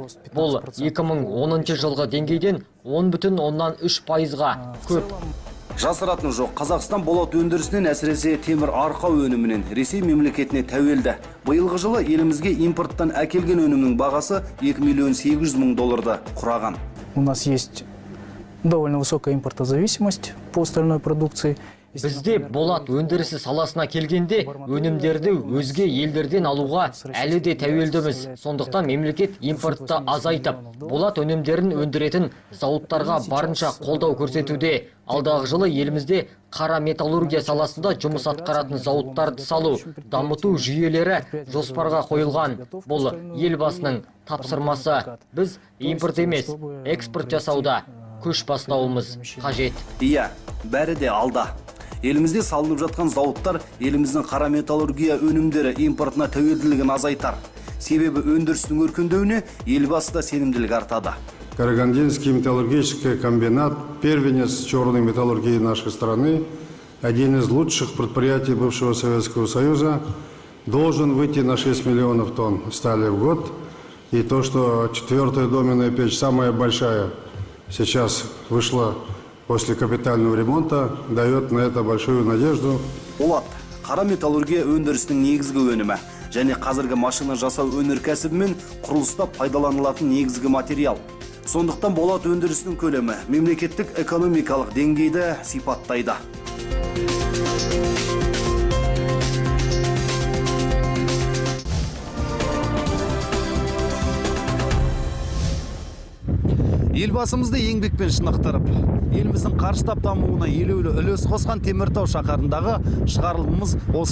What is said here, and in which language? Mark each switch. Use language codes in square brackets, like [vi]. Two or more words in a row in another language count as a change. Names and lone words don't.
[kk] Бұл 2010 жылғы деңгейден 10,3%-ға көп. Жасыратын жоқ, Қазақстан болат өндірісінен әсіресе темір арқау өнімінен Ресей мемлекетіне тәуелді. Биылғы жылы елімізге импорттан әкелген өнімнің бағасы 2 миллион 800 мың долларды құраған. [ru] у нас есть довольно высокая импортозависимость по остальной продукции. [kk] Бізде болат өндірісі саласына келгенде өнімдерді өзге елдерден алуға әлі де тәуелдіміз. Сондықтан мемлекет импортты азайтып, болат өнімдерін өндіретін зауыттарға барынша қолдау көрсетуде. Алдағы жылы елімізде қара металлургия саласында жұмыс атқаратын зауыттарды салу, дамыту жүйелері жоспарға қойылған. Бұл елбасының тапсырмасы. Біз импорт емес, экспорт жасауда көш бастауымыз қажет. Иә, бәрі де алда. Елімізде салынып жатқан зауыттар еліміздің қара металлургия өнімдері импортына тәуелділігін азайтар. Себебі өндірістің өркендеуіне елбасы да сенімділік артады. [ru] Карагандинский металлургический комбинат, первенец черной металлургии нашей страны, один из лучших предприятий бывшего Советского Союза, должен выйти на 6 миллионов тонн стали в год. И то, что 4-я доменная печь, самая большая, сейчас вышла после капитального ремонта, дает на это большую надежду. [kk] Болат, қара металлургия өндірісінің негізгі өнімі және қазіргі машина жасау өнеркәсібі мен құрылыста пайдаланылатын негізгі материал. Сондықтан болат өндірісінің көлемі мемлекеттік экономикалық деңгейді сипаттайды. Елбасымызды еңбекпен шынықтырып, еліміздің қарыштап дамуына елеулі үлес қосқан Теміртау шаһарындағы шығарылымымыз осымен тәмам.